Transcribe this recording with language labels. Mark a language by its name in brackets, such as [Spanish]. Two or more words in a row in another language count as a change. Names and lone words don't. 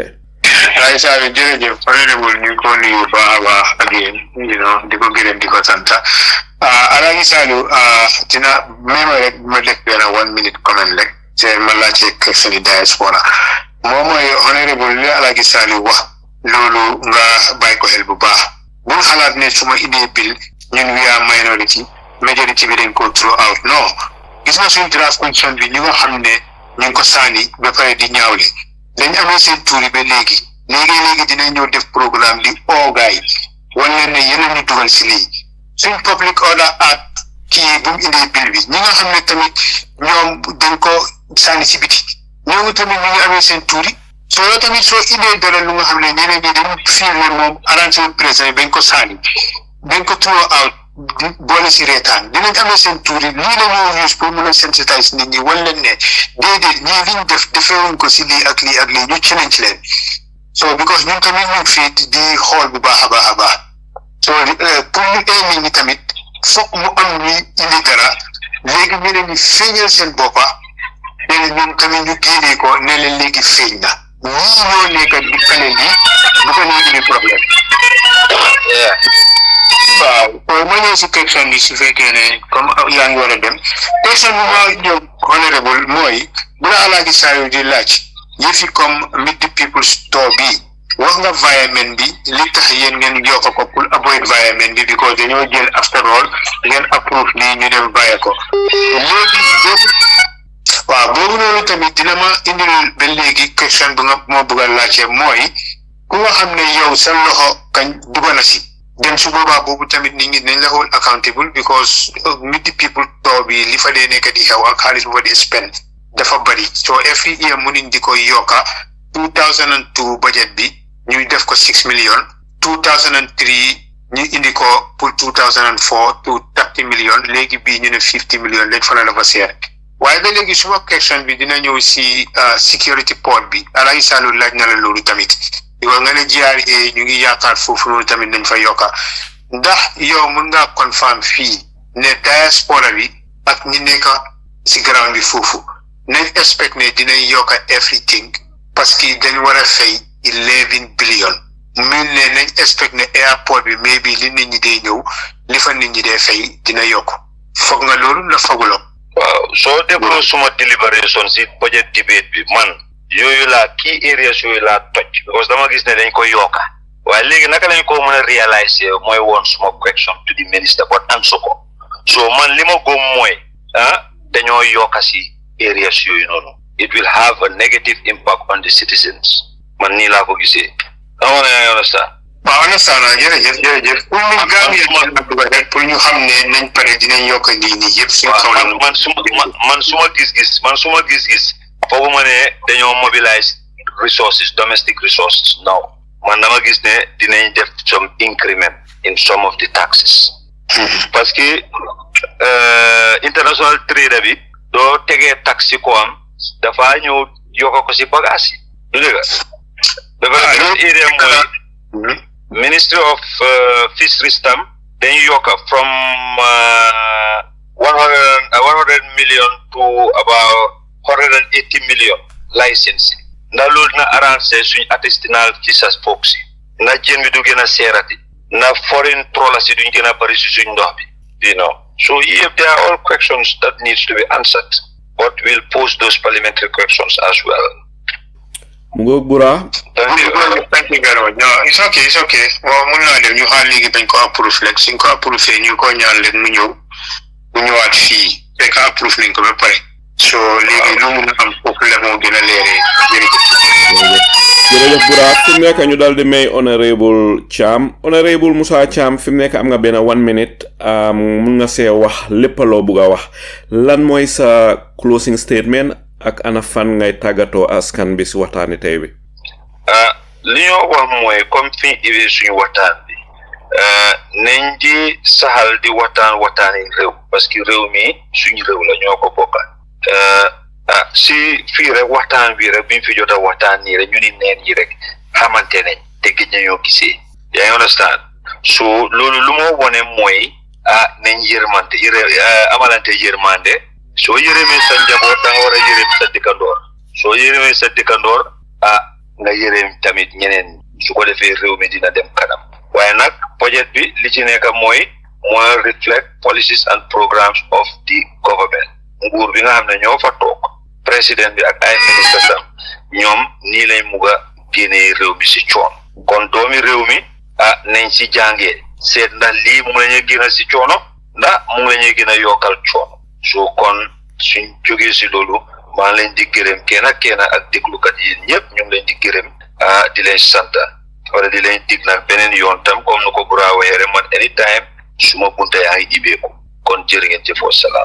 [Wolof] waaye saa yu jërëjëf honorable ñu ngi ko nuyu baax a baax ak yéen di ko gërëm di ko sant Alaaji Saliou dina même rek ma def benn 1 minute comment rek te ma laajte question yi diaspora moom mooy honorable li Alaaji Saliou wax loolu nga bàyyi ko xel bu baax bu xalaat ne su ma indee bill ñun we [English] are minority majority [Wolof] bi dañ ko [English] throw out [Wolof] non gis nga suñu [English] draft constitution [Wolof] bi ñu nga xam ne ñu ngi ko sànni ba pare di ñaawle dañ amee seen tuuri ba léegi dinañ ñëw def programme di oogaay wala ne yeneen ñu dugal si lii suñ [English] public order act [Wolof] kii bu mu indee bill bi ñi nga xam ne tamit ñoom dañ ko sànni si biti ñooñu tamit ñu ngi amee seen tuuri soo tamit soo indee dara lu nga xam ne ñeneen ñi dañ fiir ne moom arrangé président bañ ko sànni bañ ko [English] throw out [Wolof] boole si reetaan dinañ amee seen tuuri lii la ñoo use pour mën a sensitiser nit ñi wan leen ne déedéet ñii liñ def defeewuñ ko si lii ak lii ñu challenge leen so because ñun tamit ñu fii di xool bu baax a baax so pour ñu nit ñi tamit foog mu am ñuy indi dara léegi ñu ne ñu feeñal seen boppa léegi ñun tamit ñu génnee ko ne leen léegi feeñ na ñii ñoo nekk di kale lii bu ko ñuy indi problème waaw ma ñëw si question bi su fekkee ne comme yaa ngi war a dem question bi ma ñëw honorable mooy bu la Alaaji Saliou di laaj yëfi comme [English] meet the people store [Wolof] bi wax nga environment bi li tax yéen ngeen yokk ko pour avoid environment bi because dañoo jël [English] after all [Wolof] ngeen approve lii ñu dem bàyyi ko léegi boobu noonu tamit dina ma indil ba léegi question bu nga moo bëgg a laajte mooy ku nga xam ne yow sa loxo kañ dugg na si dem su boobaa boobu tamit nit ñi dañ la [English] hold accountable [Wolof] because [English] meet the people store [Wolof] bi li fa dee nekk di xew ak xaalis bu fa dee spend dafa bari so [English] every year [Wolof] mënuñ di ko yokka 2002 budget bi ñu def ko 6 million 2003 ñu indi ko pour 2004 to 30 million léegi bii ñu ne 50 million lañ fa la dafa seer waaye ba léegi suma question bi dina ñëw si [English] security port [Wolof] bi Alaaji Saliou laaj na la loolu tamit yow nga ne GRA ñu ngi yaakaar foofu noonu tamit nañ fa yokka ndax yow mën ngaa confirm fii ne diaspora bi ak ñi nekk si ground bi foofu nañ expect ne dinañ yokka everything [French] parce que [Wolof] dañ war a fay 11 billion mil ne nañ expect ne airport bi maybe li nit ñi dee ñëw li fa nit ñi dee fay dina yokk foog nga loolu la fooguloo waaw soo dégloo suma deliberation si [English] budget debate [Wolof] bi man yooyu laa [English] key areas [Wolof] yooyu laa toj because dama gis ne dañ ko yokka waaye léegi naka lañ ko mën a réaliser mooy woon suma question [English] to the minister but answer [Wolof] ko so man li ma gëm mooy dañoo yokka si areas yooyu noonu [English] it will have a negative impact on the citizens [Wolof] man nii laa ko gisee amoon na understand waaw understand jërëjëf pour ñu Gambia rek pour ñu xam ne nañ pare dinañ yokk lii nii yëpp suñu kaw man suma gis-gis foogu ma ne dañoo [English] mobilize resources domestic resources [Wolof] no man dama gis ne dinañ def [English] some increment in some of the taxes [French] parce que [English] international trade [Wolof] bi doo tegee taxe ko am dafa ñëw yokk ko si bagage yi du dëgg area mooy Ministry of Fisheries tam dañu yokk from [English] 100 million to about 180 million licensing [Wolof] ndax loolu dina arrangé suñu [English] artisanal fisheries folks [Wolof] yi ndax jën bi du gën a seerati ndax [English] foreign trawlers [Wolof] yi duñ gën a bari si suñ ndox bi so yëpp [English] they are all questions that needs to be answered but we'll pose those parliamentary questions as well. [Wolof] Mungo Bura. [English] Thank you very much. No, it's okay. Well, [Wolof] mun naa dem ñu xaar léegi bañ ko approve rek suñ ko approve ñu ko ñaan leen mu ñëwaat fii fekk approve nañ ko ba pare so léegi lu mun a am foofu la moo gën a leeree jërëjëf Bura fi mu nekk ñu daal di may Honourable Cham Honourable Musa Cham fi mu nekk am nga benn 1 minute mun nga see wax lépp loo bugg a wax lan mooy sa [English] closing statement [Wolof] ak ana fan ngay tàggatoo askan bi si waxtaani tey bi li ñoo wax mooy comme fi iwee suñu waxtaan bi nañ di saxal di waxtaani réew [French] parce que [Wolof] réew mi suñu réew la ñoo ko bokka si fii rek waxtaan bi rek biñ fi jot a waxtaan nii rek ñu ni neen yi rek xamante nañ te gëj nañoo gisee yaa ngi understand so loolu lu moo wone mooy nañ amalante yërmande soo yërëmee sa njaboot da nga war a yërëm sa dëkkandoor soo yërëmee sa dëkkandoor nga yërëm tamit ñeneen su ko defee réew mi dina dem kanam waaye nag budget bi li ci nekk mooy [English] reflect policies and programs of the government [Wolof] nguur bi nga xam ne ñoo fa toog président bi ak ay ministre sam ñoom nii lañ mug a génnee réew mi si coon kon doomi réew mi nañ si jàngee seet ndax lii mu la ñuy gën a si coono ndax mu la ñuy gën a yokkal coono so kon suñ jógee si loolu maa leen di gërëm kenn ak déglukat yi ñëpp ñu ngi leen di gërëm di leen sant wala di leen dig nag beneen yoon tam comme nu ko Bura waxee rek man anytime suma bunta yaa ngi ibeeku kon jërë ngeen jëf wa salaam.